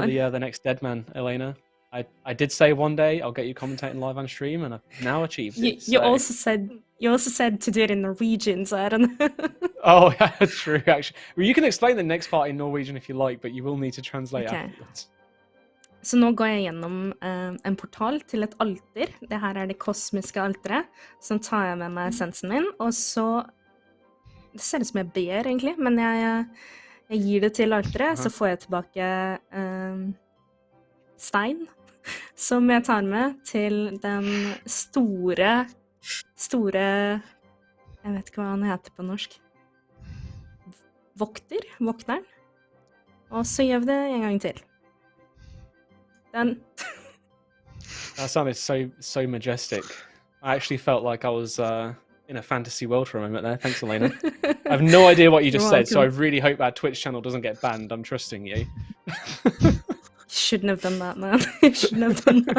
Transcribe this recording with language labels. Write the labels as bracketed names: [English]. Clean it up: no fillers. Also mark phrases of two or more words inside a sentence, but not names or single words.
[English] God. the next Deadman, Elena. I did say one day I'll get you commentating live on stream, and I've now achieved it. you so- also said to do it in Norwegian, so I don't know. Oh, yeah, true, actually. Well, you can explain the next part in Norwegian if you like, but you will need to translate Okay. afterwards. [Norwegian] Så nå går jeg gjennom en portal til et alter. Det her er det kosmiske alteret. Så nå tar jeg med meg essensen min, og så... Det ser ut som jeg ber, egentlig, men jeg gir det til alteret, så får jeg tilbake stein, som jeg tar med til den store... Jeg vet ikke hva han heter på norsk. Vokteren. Og så gjør vi det en gang til. [English] Done. That sounded so majestic. I actually felt like I was in a fantasy world for a moment there. Thanks, Elena. I have no idea what you just You're said, so I welcome. really hope our Twitch channel doesn't get banned. I'm trusting you. Shouldn't have done that, man. Shouldn't have done that.